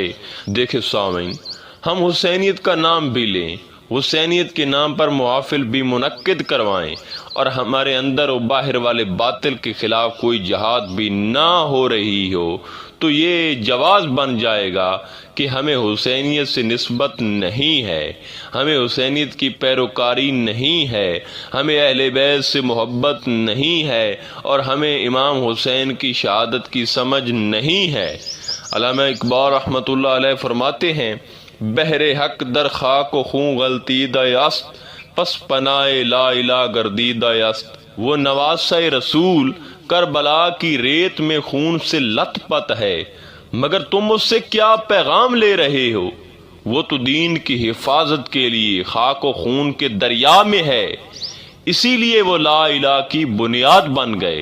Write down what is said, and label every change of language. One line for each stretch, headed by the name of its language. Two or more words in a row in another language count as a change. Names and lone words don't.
Urdu: دیکھیں سامعین، ہم حسینیت کا نام بھی لیں، حسینیت کے نام پر محافل بھی منعقد کروائیں، اور ہمارے اندر و باہر والے باطل کے خلاف کوئی جہاد بھی نہ ہو رہی ہو، تو یہ جواز بن جائے گا کہ ہمیں حسینیت سے نسبت نہیں ہے، ہمیں حسینیت کی پیروکاری نہیں ہے، ہمیں اہل بیت سے محبت نہیں ہے، اور ہمیں امام حسین کی شہادت کی سمجھ نہیں ہے۔ علامہ اقبال رحمۃ اللہ علیہ فرماتے ہیں،
Persian: بہر حق در خاک و خون غلطیدہ است، پس پناہ لا الہ گردیدہ است۔
Urdu: وہ نواسہ رسول کربلا کی ریت میں خون سے لت پت ہے، مگر تم اس سے کیا پیغام لے رہے ہو؟ وہ تو دین کی حفاظت کے لیے خاک و خون کے دریا میں ہے، اسی لیے وہ لا الہ کی بنیاد بن گئے۔